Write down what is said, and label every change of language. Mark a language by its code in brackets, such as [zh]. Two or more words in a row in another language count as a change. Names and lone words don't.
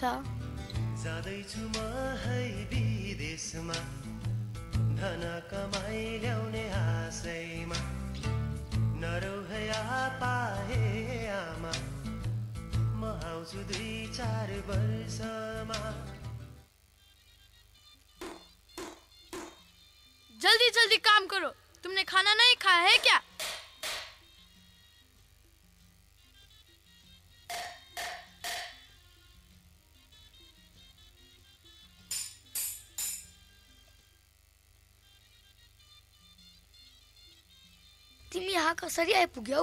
[ne] जाँदैछु म है विदेशमा, धन कमाइ ल्याउने आशैमा। नरौ है पाए आमा, म आउँछु 2-4 वर्षमा। [hi] जल्दी जल्दी काम करो, तुमने खाना नहीं खाया है क्या? [ne] तिमी यहाँ कसरी आइपुग्यौ?